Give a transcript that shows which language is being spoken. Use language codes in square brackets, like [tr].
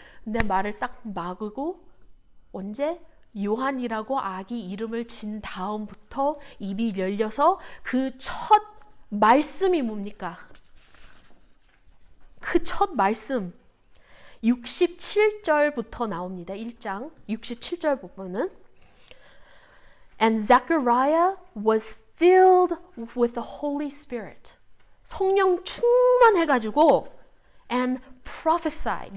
[ko] 근데 말을 딱 막고 언제? 요한이라고 아기 이름을 진 다음부터 입이 열려서 그 첫 말씀이 뭡니까? 그 첫 말씀 67절부터 나옵니다. 1장 67절 부분은 [en] And Zechariah was filled with the Holy Spirit. [ko] 성령 충만해가지고 [en] and prophesied.